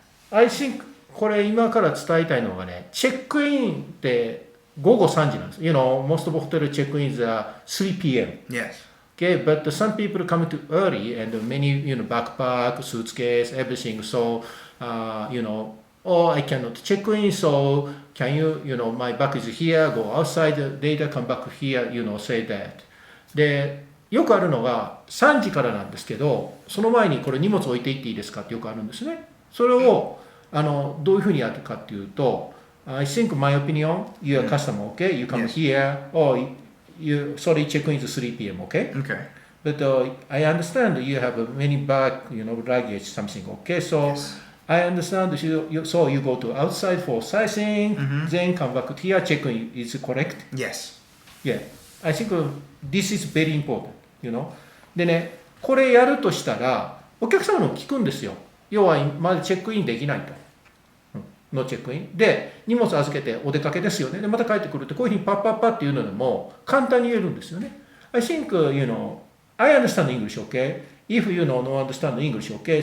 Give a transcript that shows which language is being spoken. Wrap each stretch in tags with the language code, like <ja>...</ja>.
<en>I think</en> <ja>これ今から伝えたいのがね、チェックインって午後3時なんです。</ja> <en>most of hotel check-ins are 3 p.m. Yes. Okay, but some people come too early and many, backpack, suitcase, everything. So, oh, I cannot check in. So, can you, my bag is here, go outside, later come back here, say that.</en> <ja>で、よくあるのが3時からなんですけど、その前にこれ荷物置いていっていいですかってよくあるんですね。それを、どういうふうにやるかっていうと、</ja> <en>I think my opinion, you're a customer, okay? You come here, or sorry, check-in is 3 p.m., okay? Okay. But I understand you have many bag, luggage, something, okay? So I understand so you go to outside for sightseeing, then come back here, check-in is correct? Yes. Yeah. I think this is very important,</en> <ja>でね、これやるとしたら、お客様の聞くんですよ。要は、まだチェックインできないと。のチェックイン。で、荷物預けてお出かけですよね。で、また帰ってくるって、こういうふうにパッパッパっていうのでも、簡単に言えるんですよね。</ja> <en>I think, I understand English, okay? If you don't understand English, okay?</en>